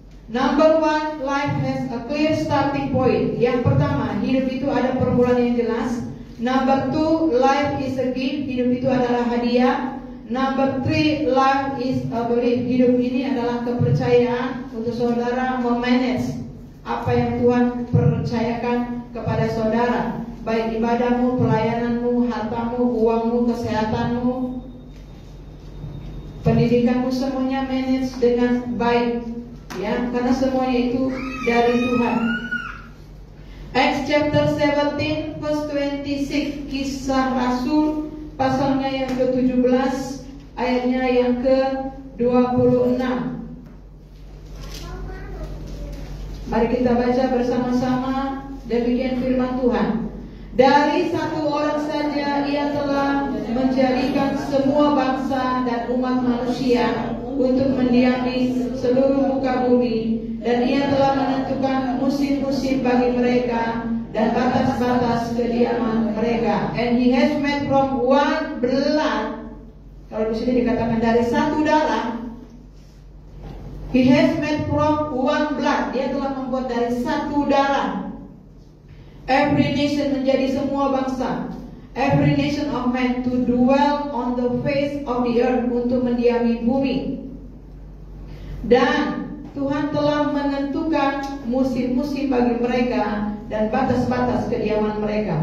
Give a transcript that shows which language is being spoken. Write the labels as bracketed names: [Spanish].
[English] Number one, life has a clear starting point. [Indonesian] Yang pertama, hidup itu ada permulaan yang jelas. [English] Number two, life is a gift. [Indonesian] Hidup itu adalah hadiah. [English] Number three, life is a belief. [Indonesian] Hidup ini adalah kepercayaan untuk saudara memanage apa yang Tuhan percayakan kepada saudara, baik ibadahmu, pelayananmu, hartamu, uangmu, kesehatanmu, pendidikanmu, semuanya manage dengan baik, ya, karena semuanya itu dari Tuhan. [English] Acts chapter 17 verse 26, [Indonesian] Kisah Rasul pasalnya yang ke-17 ayatnya yang ke-26. Mari kita baca bersama-sama demikian firman Tuhan. Dari satu orang saja ia telah menjadikan semua bangsa dan umat manusia untuk mendiami seluruh muka bumi, dan ia telah menentukan musim-musim bagi mereka dan batas-batas kediaman mereka. [English] And he has made from one blood. [Indonesian] Kalau di sini dikatakan dari satu darah. [English] He has made from one blood. [Indonesian] Dia telah membuat dari satu darah. [English] Every nation [Indonesian] menjadi semua bangsa. [English] Every nation of man to dwell on the face of the earth, [Indonesian] untuk mendiami bumi. Dan Tuhan telah menentukan musim-musim bagi mereka dan batas-batas kediaman mereka.